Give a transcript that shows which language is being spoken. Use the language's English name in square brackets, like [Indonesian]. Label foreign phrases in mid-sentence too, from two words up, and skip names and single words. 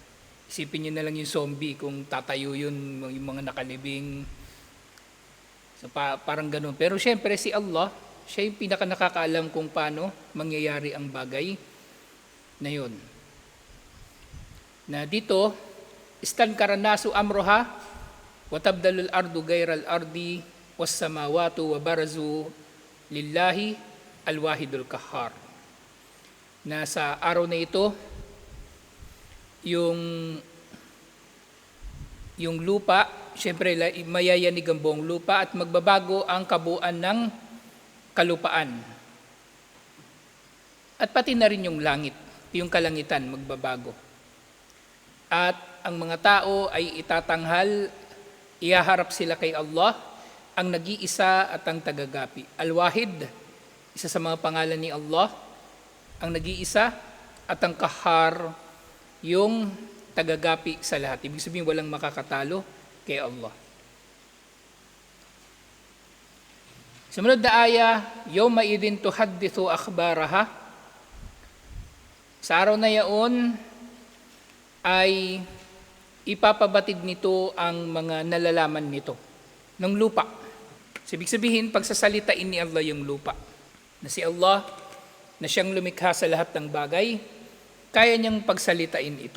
[Filipino] Isipin niyo na lang yung zombie kung tatayo yun, yung mga nakalibing. So, parang ganun. Pero syempre si Allah, siya yung pinaka-nakakaalam kung paano mangyayari ang bagay na yun. Na dito, [Arabic] استنكر الناس أمرها وتبدل الأرض غير الأرض والسماوات وبرزوا لله الواحد القهار. [Filipino] Na sa araw na ito, yung lupa, syempre mayayanig ang buong lupa at magbabago ang kabuuan ng kalupaan. At pati na rin yung langit, yung kalangitan magbabago. At ang mga tao ay itatanghal, ihaharap sila kay Allah, ang nag-iisa at ang tagagapi. Al-Wahid, isa sa mga pangalan ni Allah, ang nag-iisa at ang Kahhar, yung tagagapi sa lahat. Ibig sabihin walang makakatalo kay Allah. Sumunod na aya, [Arabic] يومئذ تحدث أخبارها. [Filipino] Sa araw na yaon ay ipapabatid nito ang mga nalalaman nito ng lupa. So, ibig sabihin, pagsasalitain ni Allah yung lupa. Na si Allah, na siyang lumikha sa lahat ng bagay, kaya niyang pagsalitain ito.